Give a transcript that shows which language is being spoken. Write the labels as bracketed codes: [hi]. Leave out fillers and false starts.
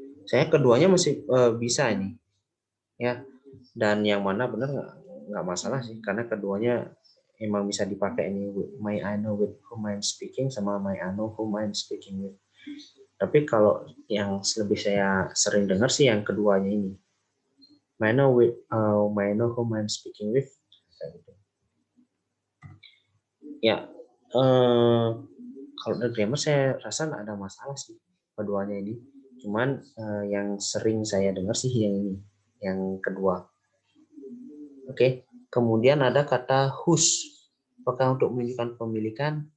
[id] Saya keduanya masih bisa ini, ya. Dan yang mana benar nggak masalah sih, karena keduanya emang bisa dipakai ini. [en] May I know with whom I'm speaking sama may I know whom I'm speaking with. [id] Tapi kalau yang lebih saya sering dengar sih yang keduanya ini. [en] May I know with may I know whom I'm speaking with. [id] Ya, kalau dari grammar saya rasa nggak ada masalah sih keduanya ini. Cuman yang sering saya dengar sih yang ini, yang kedua. Oke, kemudian ada kata whose. Apakah untuk menunjukkan pemilikan?